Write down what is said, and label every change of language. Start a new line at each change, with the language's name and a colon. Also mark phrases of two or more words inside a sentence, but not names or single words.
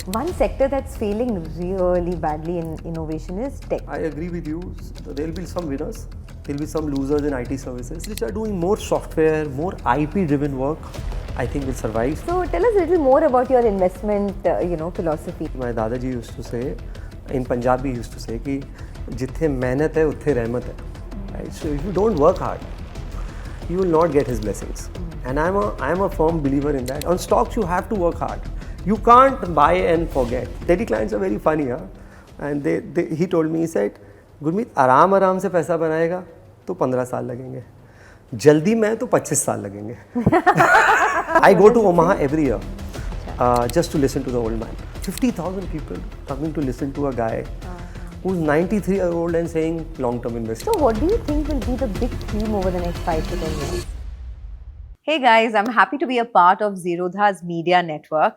English: One sector that's failing really badly in innovation is tech. I agree with you. There will be some winners, there will be some losers in IT services which are doing more software, more IP driven work. I think will survive. So tell us a little more about your investment, philosophy. My Dadaji used to say, in Punjabi he used to say
Punjabi: ਕਿ ਜਿੱਥੇ ਮਿਹਨਤ ਹੈ ਉੱਥੇ ਰਹਿਮਤ ਹੈ.
English: Right? So if you don't work hard, you will not get his blessings. And I'm a firm believer in that. On stocks you have to work hard. You can't buy and forget. Daily clients are very funny, huh? And he told me, he said,
Hindi: Gurmeet, आराम से पैसा बनाएगा तो 15 साल लगेंगे. जल्दी में तो 25 साल लगेंगे.
English: I go to Omaha every year just to listen to the old man. 50,000 people coming to listen to a guy who's 93-year-old and saying long-term investing. So what do you think will be the big theme over the next 5 to 10 years? Hey guys, I'm happy to be a part of Zerodha's media network.